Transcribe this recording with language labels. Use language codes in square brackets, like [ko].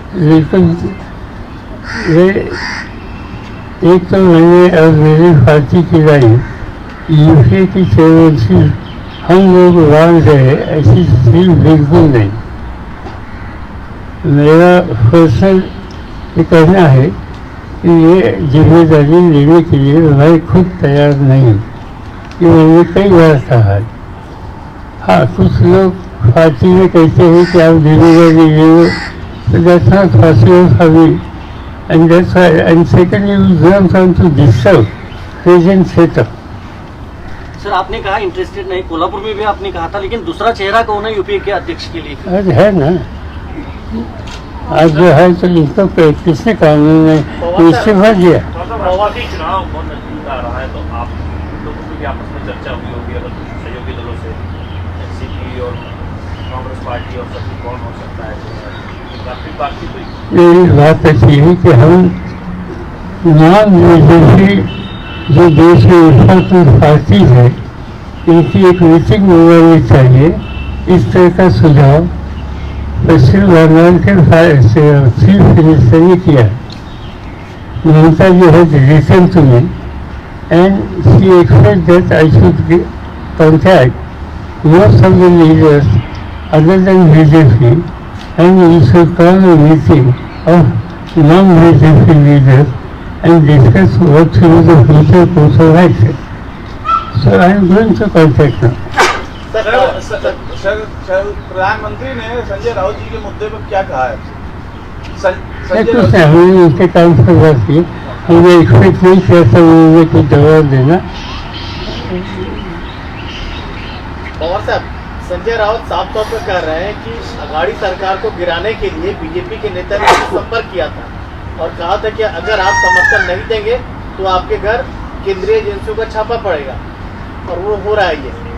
[hi] लेकिन एक तो मैंने और मेरी पार्टी की राय, यूपीए की चेयरमैनशिप हम लोग मान रहे, ऐसी चीज बिल्कुल नहीं। मेरा पर्सनल ये कहना है कि ये जिम्मेदारी लेने के लिए मैं खुद तैयार नहीं, कि मैंने कई बार कहा है। हाँ, कुछ लोग पार्टी में कहते हैं कि आप जिम्मेदारी ले, [en] so that's not possible for me, and that's why, and secondly, we don't want to disturb present setup. [hi] Sir, आपने कहा इंटरेस्टेड नहीं, कोल्हापुर में भी आपने कहा था, लेकिन दूसरा चेहरा कौन है यूपीए के अध्यक्ष के लिए? आज है ना, आज जो है तो इसको किसने कहा, उन्होंने इस्तीफा दिया। चुनाव बहुत नजदीक आ रहा है, तो आप लोगों की आपस में चर्चा हुई होगी अगर सहयोगी दलों से, एनसीपी और कांग्रेस पार्टी और सब कौन हो सकता है, काफी बातचीत हुई। यही बात अच्छी है कि हम नाम जैसी जो देश में विफल पार्टी है, इनकी एक मीटिंग होनी चाहिए। इस तरह का सुझाव पश्चिम बंगाल के चीफ मिनिस्टर ने किया। [en] Mamata ji has listen to me and she expect that I should contact most of the leaders other than BJP, and we should call a meeting of non-BJP leaders and discuss what should be the future course of action. So I am going to contact them. [hi] प्रधानमंत्री ने संजय राउत जी के मुद्दे पर क्या कहा है? कुछ नहीं, हमने उनके काम पर बात की, हमने एक्सपेक्ट नहीं किया था उन्होंने कुछ जवाब देना। पवार साहब, संजय राउत साफ तौर पर कह रहे हैं कि अघाड़ी सरकार को गिराने के लिए बीजेपी के नेता ने संपर्क किया था और कहा था कि अगर आप समर्थन नहीं देंगे तो आपके घर केंद्रीय एजेंसियों का छापा पड़ेगा, और वो हो रहा है ये।